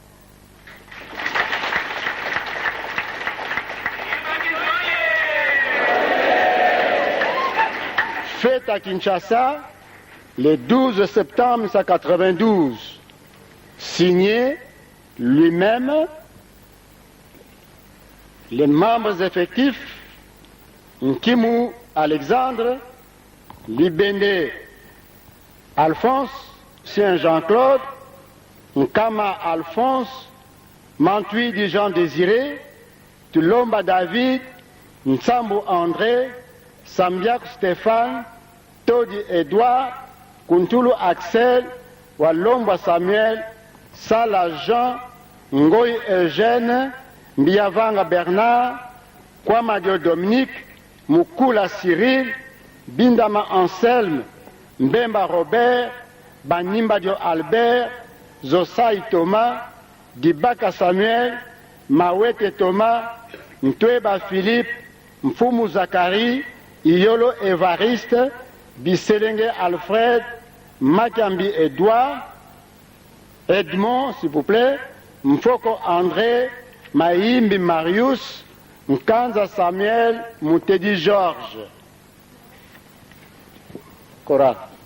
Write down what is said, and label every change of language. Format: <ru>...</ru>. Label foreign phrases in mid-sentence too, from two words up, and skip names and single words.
<fr>Fait à Kinshasa le 12 septembre 1992, signé lui-même, les membres effectifs Nkimu Alexandre, Libende Alphonse, Saint Jean-Claude, Nkama Alphonse, Mantui Jean Désiré, Tulomba David, Nsambu André, Sambiak Stéphane, Todi Edouard, Kuntulu Axel, Walomba Samuel, Sala Jean, Ngoy Eugène, Mbiavanga Bernard, Kwamadio Dominique, Mukula Cyril, Bindama Anselme, Mbemba Robert, Banimbadio Albert, Zosai Thomas, Dibaka Samuel, Mawete Thomas, Ntweba Philippe, Mfumu Zakari, Iyolo Evariste, Biselenge Alfred, Makambi Edouard, Edmond, s'il vous plaît, Mfoko André, Maïmbi Marius, Mkanza Samuel, Moutedi Georges. Cora.</fr>